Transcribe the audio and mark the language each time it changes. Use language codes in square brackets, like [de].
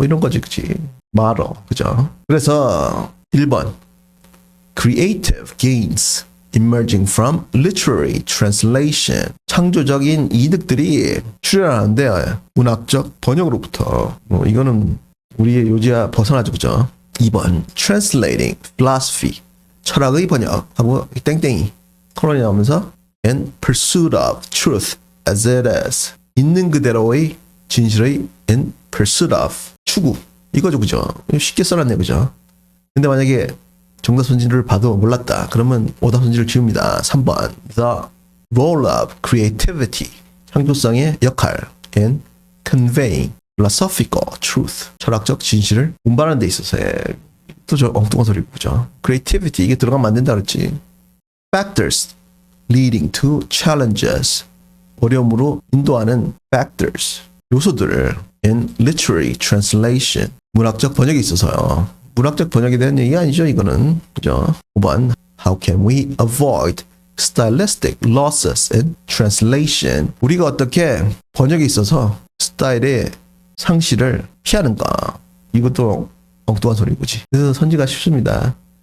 [ko] 뭐 이런 거지, 그치? 말어, 그죠? 그래서 1번 [en] creative gains emerging from literary translation. [ko] 창조적인 이득들이 출현하는데 문학적 번역으로부터. 뭐 이거는 우리의 요지와 벗어나죠, 그죠? [en] 2번 translating philosophy. [ko] 철학의 번역하고 땡땡이 콜론이 나오면서 [en] in pursuit of truth as it is. [ko] 있는 그대로의 진실의 in pursuit of 추구. 이거죠, 그죠? 쉽게 써놨네, 그죠? 근데 만약에 정답 손질을 봐도 몰랐다. 그러면 오답 손질을 지웁니다. [en] 3번 the role of creativity. [ko] 창조성의 역할 [en] in conveying philosophical truth. [ko] 철학적 진실을 운반하는 데 있어서의 또 저 엉뚱한 소리고, 그죠? creativity 이게 들어가면 안 된다 그랬지. [en] factors leading to challenges. [ko] 어려움으로 인도하는 factors. 요소들을 [en] in literary translation. [ko] 문학적 번역에 있어서요. 문학적 번역에 대한 얘기 아니죠, 이거는. 그죠? [en] 5번 how can we avoid stylistic losses in translation. [ko] 우리가 어떻게 번역에 있어서 스타일의 상실을 피하는가. 이것도 엉뚱한 소리고지. 그래서 선지가 쉽습니다.